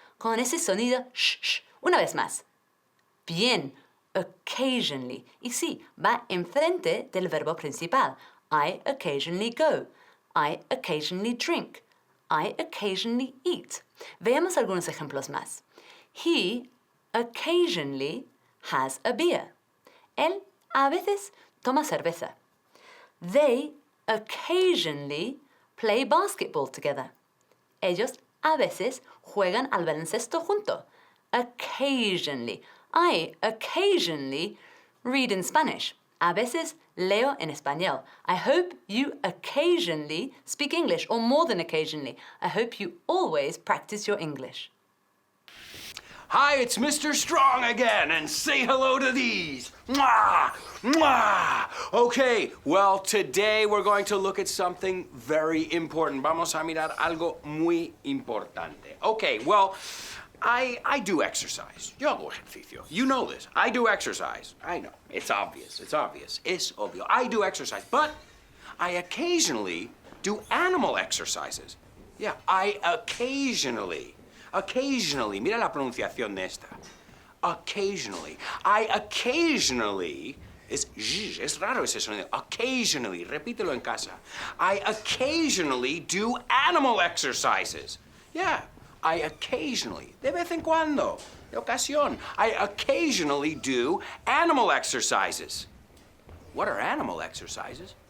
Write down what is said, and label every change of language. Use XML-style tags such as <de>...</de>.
<es>Con ese sonido, shh, shh. Una vez más. Bien, occasionally. Y sí, va enfrente del verbo principal.</es> <en>I occasionally go. I occasionally drink. I occasionally eat.</en> <es>Veamos algunos ejemplos más.</es> <en>He occasionally has a beer.</en> <es>Él a veces toma cerveza.</es> <en>They occasionally play basketball together.</en> <es>Ellos a veces juegan al baloncesto junto.</es> <en>Occasionally. I occasionally read in Spanish.</en> <es>A veces leo en español.</es> <en>I hope you occasionally speak English, or more than occasionally. I hope you always practice your English. Hi, it's Mr. Strong again, and say hello to these. Mwah! Mwah! Okay, well, today we're going to look at something very important.</en> <es>Vamos a mirar algo muy importante.</es> <en>Okay, well, I do exercise.</en> <es>Yo hago ejercicio.</es> <en>You know this. I do exercise. I know. It's obvious.</en> <es>Es obvio.</es> <en>I do exercise, but I occasionally do animal exercises. Yeah, I occasionally,</en> <es>mira la pronunciación de esta. Occasionally.</es> <en>I occasionally,</en> <es>es raro ese sonido. Occasionally, repítelo en casa.</es> <en>I occasionally do animal exercises. Yeah, I occasionally,</en> <es>de vez en cuando, de ocasión.</es> <en>I occasionally do animal exercises. What are animal exercises?</en>